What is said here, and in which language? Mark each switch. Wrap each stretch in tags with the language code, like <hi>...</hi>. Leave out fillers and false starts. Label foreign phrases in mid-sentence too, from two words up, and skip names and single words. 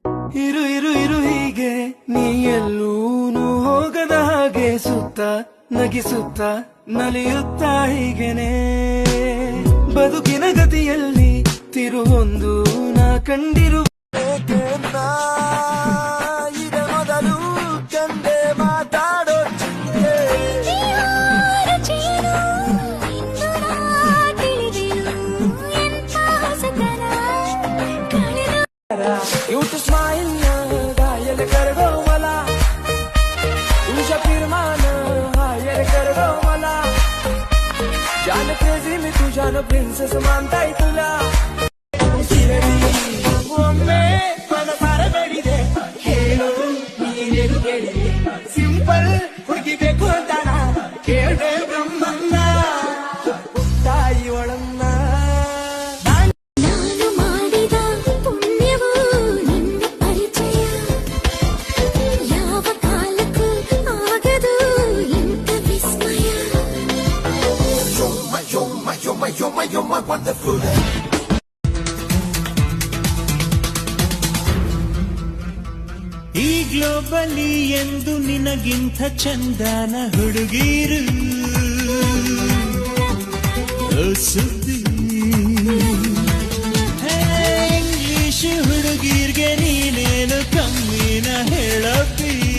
<kn>ಇರು ಇರು ಇರು ಹೀಗೆ ನೀ ಎಲ್ಲೂನು ಹೋಗದ ಹಾಗೆ ಸುತ್ತ ನಗಿಸುತ್ತ ನಲಿಯುತ್ತ ಹೀಗೆನೆ ಬದುಕಿನ ಗತಿಯಲ್ಲಿ ತಿರುವೊಂದು ನಾ ಕಂಡಿರು ಮೊದಲು ಕಂಡೆ ಮಾತಾಡೋ ಚಿಂತೆ</kn> <en>cute smile</en> <mr>घायल कर गो मला तुझ्या फिरमानं हायर कर गो मला जान क्रेझी मी तुझ्यान प्रिन्सेस मानताय तुला</mr> <kn>ಒಮ್ಮೆ ಮನಸಾರ ಬೇಡಿದೆ ಹೇಳು ನೀನೇನು ಕೇಳಿದೆ ಸಿಂಪಲ್ ಹುಡುಗಿ ಬೇಕು ಅಂತ ಕೇಳ್ದೆ ಬ್ರಹ್ಮನ್ನ ತಾಯಿ ಒಳನ್ನ</kn> <en>You're my wonderful.</en> <kn>ಈ ಗ್ಲೋಬಲಿ ಎಂದು ನಿನಗಿಂತ ಚಂದನ ಹುಡುಗೀರು ಸುದ್ದಿ ಇಂಗ್ಲಿಷ್ ಹುಡುಗೀರ್ಗೆ ನೀನೇನು ಕಮ್ಮಿನ ಹೇಳಪ್ಪಿ</kn>